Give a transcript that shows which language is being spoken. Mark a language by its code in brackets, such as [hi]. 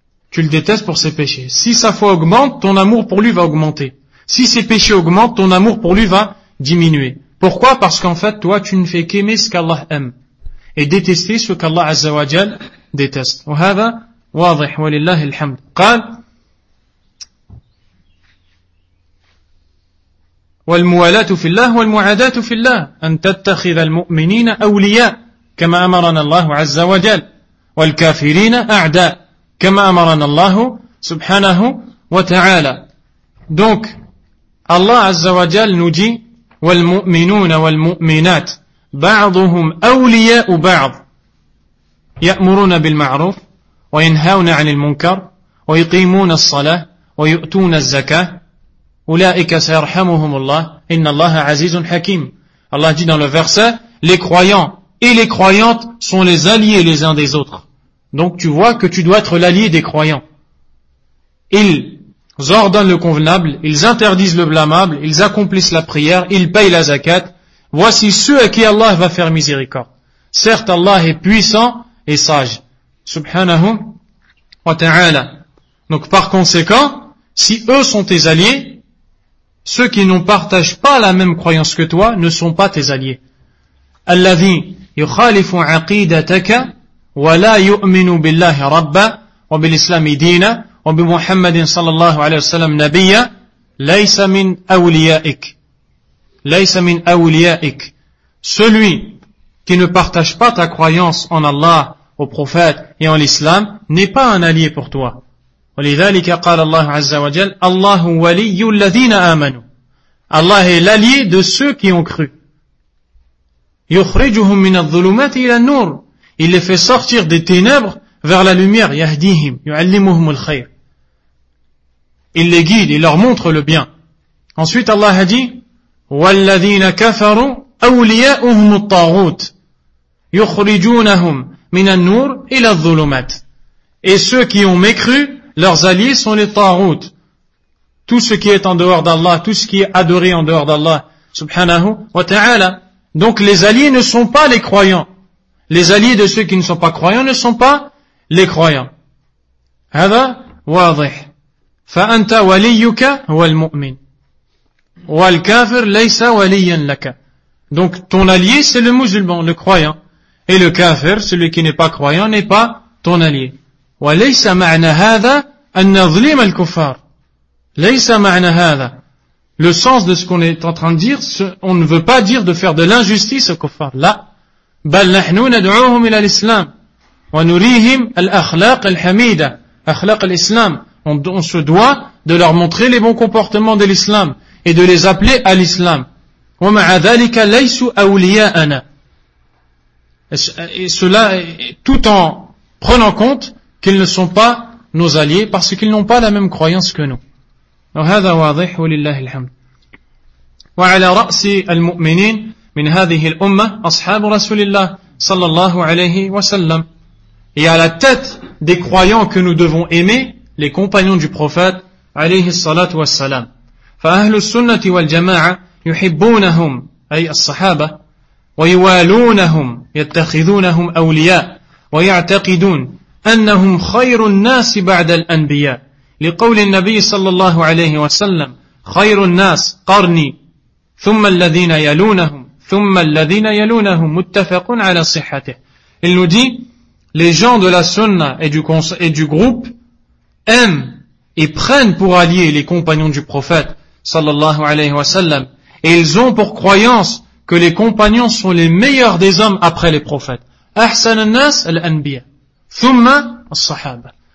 [fr] Tu le détestes pour ses péchés. Si sa foi augmente, ton amour pour lui va augmenter. Si ses péchés augmentent, ton amour pour lui va diminuer. Pourquoi? Parce qu'en fait, toi, tu ne fais qu'aimer ce qu'Allah aime, et détester ce qu'Allah Azza wa Jal déteste. [ar] وَهَذَا وَاضِحٌ وَلِلَّهِ الْحَمْدُ. قال والموالاة في الله والمعاداة في الله أن تتخذ المؤمنين أولياء كما أمرنا الله عز وجل والكافرين أعداء كما أمرنا الله سبحانه وتعالى. [fr] Donc Allah [ar] عز وجل [fr] nous dit [ar] والمؤمنون والمؤمنات بعضهم أولياء بعض يأمرون بالمعروف وينهون عن المنكر ويقيمون الصلاة ويؤتون الزكاة أُولَٰئِكَ سَيَرْحَمُهُمُ اللَّهِ إِنَّ اللَّهَ عَزِيزٌ حَكِيمٌ. [fr] Allah dit dans le verset, les croyants et les croyantes sont les alliés les uns des autres. Donc tu vois que tu dois être l'allié des croyants. Ils ordonnent le convenable, ils interdisent le blâmable, ils accomplissent la prière, ils payent la zakat. Voici ceux à qui Allah va faire miséricorde. Certes, Allah est puissant et sage. Subhanahu wa ta'ala. Donc par conséquent, si eux sont tes alliés, ceux qui ne partagent pas la même croyance que toi ne sont pas tes alliés. [ar] الذي يخالف عقيدتك ولا يؤمن بالله ربا وبالإسلام دينا وبمحمد صلى الله عليه وسلم نبيا ليس من أوليائك. ليس من أوليائك. [fr] Celui qui ne partage pas ta croyance en Allah, au prophète et en l'islam n'est pas un allié pour toi. [ar] ولذلك قال الله عز وجل الله ولي الذين آمنوا. [fr] Allah est l'allié de ceux qui ont cru. [ar] يخرجهم من الظلمات إلى النور. [fr] Il les fait sortir des ténèbres vers la lumière. [ar] يهديهم يعلمهم الخير. [fr] Il les guide, il leur montre le bien. Ensuite Allah a dit [ar] والذين كفروا أولياؤهم الطاغوت يخرجونهم من النور إلى الظلمات. [fr] Et ceux qui ont mécru, leurs alliés sont les tarout. Tout ce qui est en dehors d'Allah, tout ce qui est adoré en dehors d'Allah, subhanahu wa ta'ala. Donc les alliés ne sont pas les croyants. Les alliés de ceux qui ne sont pas croyants ne sont pas les croyants. [ar] هذا واضح. فأنت وليك هو المؤمن. والكافر ليس وليا لك. [fr] Donc ton allié c'est le musulman, le croyant. Et le kafir, celui qui n'est pas croyant, n'est pas ton allié. [ar] وليس معنى هذا أن نظلم الكفار. ليس معنى هذا. [fr] Le sens de ce qu'on est en train de dire, on ne veut pas dire de faire de l'injustice aux kuffars. [ar] لا. بل نحن ندعوهم إلى الإسلام ونريهم الأخلاق الحميدة. أخلاق الإسلام. [fr] On se doit de leur montrer les bons comportements de l'islam et de les appeler à l'islam. [ar] ومع ذلك ليسوا أولياءنا. [fr] Et cela, tout en prenant compte qu'ils ne sont pas nos alliés parce qu'ils n'ont pas la même croyance que nous. [ar] وهذا واضح ولله الحمد. وعلى رأس المؤمنين من هذه الأمة أصحاب رسول الله صلى الله عليه وسلم. [fr] Et à la tête des croyants que nous devons aimer, les compagnons du prophète [ar] عليه الصلاة والسلام. فأهل السنة والجماعة يحبونهم أي الصحابة ويوالونهم يتخذونهم أولياء ويعتقدون أنهم خير الناس بعد الأنبياء لقول النبي صلى الله عليه وسلم خير الناس قرني ثم الذين يلونهم ثم الذين يلونهم متفق على صحته. [fr] Il nous dit, les gens de la sunna et du groupe aiment et prennent pour alliés les compagnons du prophète sallallahu alayhi wa sallam, et ils ont pour croyance que les compagnons sont les meilleurs des hommes après les prophètes. [ar] Ahsan al-nas al-anbiya thumma al-sahaba.